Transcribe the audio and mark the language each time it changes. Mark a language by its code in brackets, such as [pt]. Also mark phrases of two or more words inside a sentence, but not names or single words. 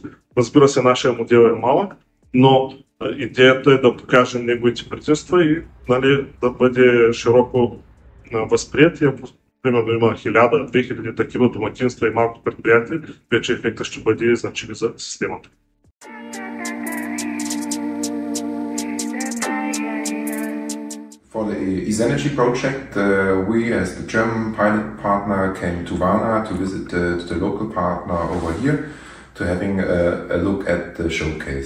[bg] Разбира се, нашия модел е малък, но идеята е да покажем неговите предимства и да бъде широко възприят. Примерно има 1000-2000 такива домакинства и малко предприятия, вече ефектът ще бъде значим за системата. [en] For the S-Energy project, we as the German pilot partner came to Varna to visit the local partner over here to having a look at the showcase.